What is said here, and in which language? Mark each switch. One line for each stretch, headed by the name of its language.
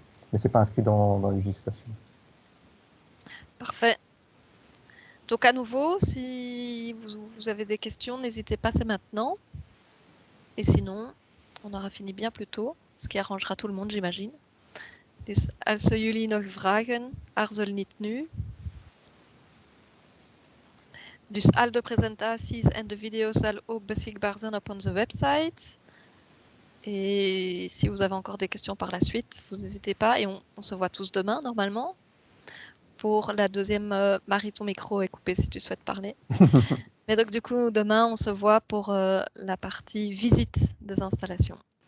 French: Mais ce n'est pas inscrit dans la législation. Parfait. Donc à nouveau, si vous avez des questions, n'hésitez pas, c'est maintenant. Et sinon, on aura fini bien plus tôt, ce qui arrangera tout le monde, j'imagine.
Dutch: Dus als jullie nog vragen, aarzel niet nu. Dus al de presentaties en de video's zal ook beschikbaar zijn op onze website.
French: Et si vous avez encore des questions par la suite, vous n'hésitez pas. Et on se voit tous demain, normalement. Pour la deuxième, Marie, ton micro est coupé si tu souhaites parler. Mais donc, du coup, demain, on se voit pour la partie visite des installations.